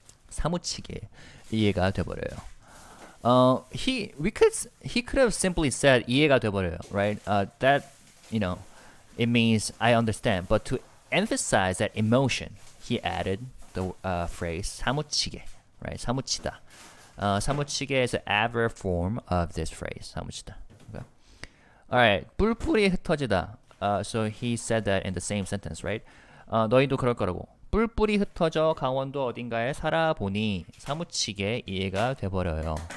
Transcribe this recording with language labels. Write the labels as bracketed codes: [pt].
[ko] 사무치게 이해가 돼버려요. [en] He could have simply said [ko] 이해가 돼버려요, [en] right? That it means I understand, but to emphasize that emotion, he added the phrase 사무치게, right? [ko] 사무치다. [en] 사무치게 is an adverb form of this phrase. [ko] 사무치다. Okay. [en] All right, [ko] 뿔뿔이 흩어지다. [en] So he said that in the same sentence, right? [ko] 너희도 그럴 거라고. 뿔뿔이 흩어져 강원도 어딘가에 살아보니 사무치게 이해가 돼버려요.